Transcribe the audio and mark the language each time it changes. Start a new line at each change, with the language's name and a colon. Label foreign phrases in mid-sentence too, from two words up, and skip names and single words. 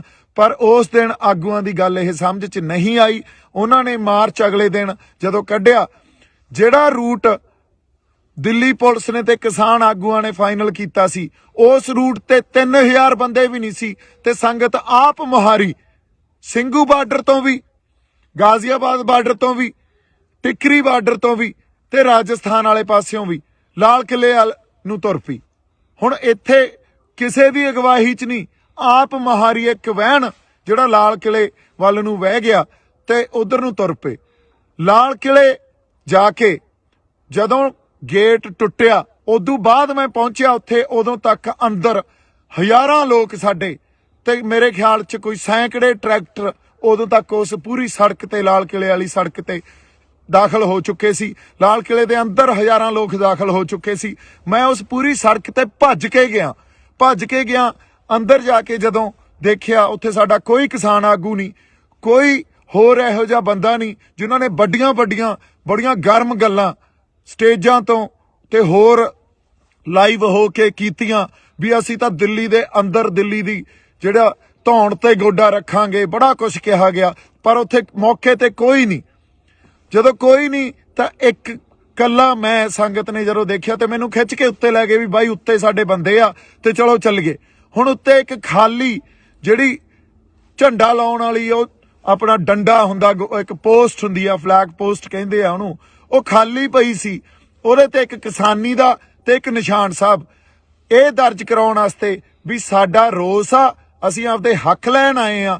Punjabi: ਪਰ ਉਸ ਦਿਨ ਆਗੂਆਂ ਦੀ ਗੱਲ ਇਹ ਸਮਝ ਚ ਨਹੀਂ ਆਈ। ਉਨ੍ਹਾਂ ਨੇ ਮਾਰਚ ਅਗਲੇ ਦਿਨ ਜਦੋਂ ਕੱਢਿਆ ਜਿਹੜਾ ਰੂਟ ਦਿੱਲੀ ਪੁਲਿਸ ਨੇ ਤੇ ਕਿਸਾਨ ਆਗੂਆਂ ਨੇ ਫਾਈਨਲ ਕੀਤਾ ਸੀ ਉਸ ਰੂਟ ਤੇ 3000 ਬੰਦੇ ਭੀ ਨਹੀਂ ਸੀ ਤੇ ਸੰਗਤ ਆਪ ਮੁਹਾਰੀ ਸਿੰਘੂ ਬਾਰਡਰ ਤੋਂ ਵੀ, गाजियाबाद ਬਾਰਡਰ ਤੋਂ ਵੀ, टिकरी ਬਾਰਡਰ ਤੋਂ ਵੀ ਤੇ ਰਾਜਸਥਾਨ ਵਾਲੇ ਪਾਸਿਓਂ ਵੀ ਲਾਲ ਕਿਲੇ ਨੂੰ ਤੁਰ ਪਈ। ਹੁਣ ਇੱਥੇ ਕਿਸੇ ਦੀ ਅਗਵਾਈ 'ਚ ਨਹੀਂ, ਆਪ ਮਹਾਰੀ ਇੱਕ ਵਹਿਣ ਜਿਹੜਾ ਲਾਲ ਕਿਲੇ ਵੱਲ ਨੂੰ ਵਹਿ ਗਿਆ ਤੇ ਉਧਰ ਨੂੰ ਤੁਰ ਪਏ। ਲਾਲ ਕਿਲੇ ਜਾ ਕੇ ਜਦੋਂ ਗੇਟ ਟੁੱਟਿਆ ਉਦੋਂ ਬਾਅਦ ਮੈਂ ਪਹੁੰਚਿਆ ਉੱਥੇ, ਉਦੋਂ ਤੱਕ ਅੰਦਰ ਹਜ਼ਾਰਾਂ ਲੋਕ ਸਾਡੇ ਤੇ ਮੇਰੇ ਖ਼ਿਆਲ ਚ ਕੋਈ ਸੈਕੜੇ ਟਰੈਕਟਰ ਉਦੋਂ ਤੱਕ ਉਸ ਪੂਰੀ ਸੜਕ ਤੇ ਲਾਲ ਕਿਲੇ ਵਾਲੀ ਸੜਕ ਤੇ ਦਾਖ਼ਲ ਹੋ ਚੁੱਕੇ ਸੀ। ਲਾਲ ਕਿਲੇ ਦੇ ਅੰਦਰ ਹਜ਼ਾਰਾਂ ਲੋਕ ਦਾਖ਼ਲ ਹੋ ਚੁੱਕੇ ਸੀ ਮੈਂ ਉਸ ਪੂਰੀ ਸੜਕ ਤੇ ਭੱਜ ਕੇ ਗਿਆ। ਅੰਦਰ ਜਾਕੇ ਜਦੋਂ ਦੇਖਿਆ ਉੱਥੇ ਸਾਡਾ ਕੋਈ ਕਿਸਾਨ ਆਗੂ ਨਹੀਂ ਕੋਈ ਹੋਰ ਇਹੋ ਜਿਹਾ ਬੰਦਾ ਨਹੀਂ ਜਿਨ੍ਹਾਂ ਨੇ ਬੜੀਆਂ ਗਰਮ ਗੱਲਾਂ ਸਟੇਜਾਂ ਤੋਂ ਤੇ ਹੋਰ ਲਾਈਵ ਹੋ ਕੇ ਕੀਤੀਆਂ ਭੀ ਅਸੀਂ ਤਾਂ ਦਿੱਲੀ ਦੇ ਅੰਦਰ ਦਿੱਲੀ ਦੀ ਜਿਹੜਾ ਧੌਣ ਤੇ ਗੋਡਾ ਰੱਖਾਂਗੇ। ਬੜਾ ਕੁਝ ਕਿਹਾ ਗਿਆ ਪਰ ਉੱਥੇ ਮੌਕੇ ਤੇ ਕੋਈ ਨਹੀਂ। ਜਦੋਂ ਕੋਈ ਨਹੀਂ ਤਾਂ ਇੱਕ ਕੱਲਾ ਮੈਂ ਸੰਗਤ ਨੇ ਜਦੋਂ देखिया ਤੇ ਮੈਨੂੰ ਖਿੱਚ ਕੇ ਉੱਤੇ ਲੈ ਗਏ ਵੀ ਬਾਈ ਉੱਤੇ ਸਾਡੇ ਬੰਦੇ ਆ ਤੇ ਚਲੋ ਚੱਲ ਗਏ। ਹੁਣ ਉੱਤੇ ਇੱਕ ਖਾਲੀ ਜਿਹੜੀ ਝੰਡਾ ਲਾਉਣ ਵਾਲੀ ਉਹ ਆਪਣਾ ਡੰਡਾ ਹੁੰਦਾ, ਇੱਕ ਪੋਸਟ ਹੁੰਦੀ ਆ, ਫਲੈਗ ਪੋਸਟ ਕਹਿੰਦੇ ਆ ਉਹਨੂੰ, ਉਹ ਖਾਲੀ ਪਈ ਸੀ। ਉਹਦੇ ਤੇ ਇੱਕ ਕਿਸਾਨੀ ਦਾ ਤੇ ਇੱਕ ਨਿਸ਼ਾਨ ਸਾਹਿਬ ਇਹ ਦਰਜ ਕਰਾਉਣ ਵਾਸਤੇ ਵੀ ਸਾਡਾ ਰੋਸ ਆ, ਅਸੀਂ ਆਪਦੇ ਹੱਕ ਲੈਣ ਆਏ ਆ।